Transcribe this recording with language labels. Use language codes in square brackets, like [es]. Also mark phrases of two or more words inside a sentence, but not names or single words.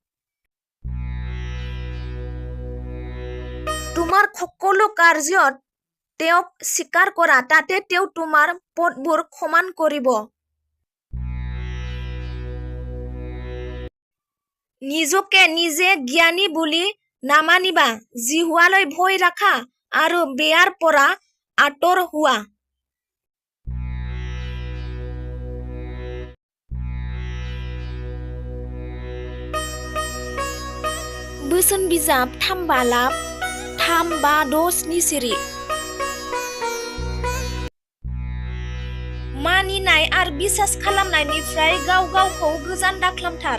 [as] তোমাৰ সকলো কাৰ্যত তেওঁক স্বীকাৰ কৰা, তাতে তেওঁ তোমাৰ পথবোৰ সমান কৰিব। নিজকে নিজে জ্ঞানী বুলি নামানিবা, জিহুৱালৈ ভয় ৰাখা আৰু বেয়াৰ পৰা আঁতৰ হোৱা। [brx] बोसोन बिजाब 3 बालाब 3, 5, 6, 7 सिरि। मानिनाय आरो बिसास खालामनायनिफ्राय गाव गावखौ गोजान दाखालामथार।